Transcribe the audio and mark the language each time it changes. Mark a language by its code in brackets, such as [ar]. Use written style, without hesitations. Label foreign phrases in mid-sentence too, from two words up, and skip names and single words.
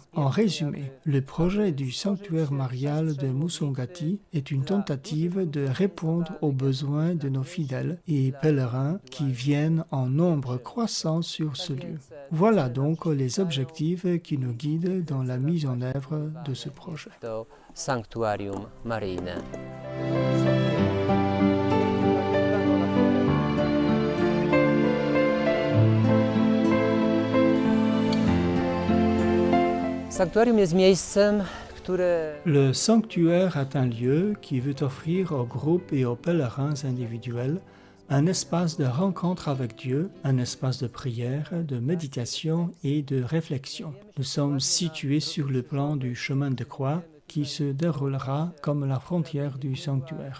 [fr] En résumé, le projet du sanctuaire marial de Musongati est une tentative de répondre aux besoins de nos fidèles et pèlerins qui viennent en nombre croissant sur ce lieu. Voilà donc les objectifs qui nous guident dans la mise en œuvre de ce projet. [pl] To sanktuarium maryjne. Sanktuarium jest miejscem, które [fr] Le sanctuaire est un lieu qui veut offrir aux groupes et aux pèlerins individuels un espace de rencontre avec Dieu, un espace de prière, de méditation et de réflexion. Nous sommes situés sur le plan du chemin de croix qui se déroulera comme la frontière du sanctuaire.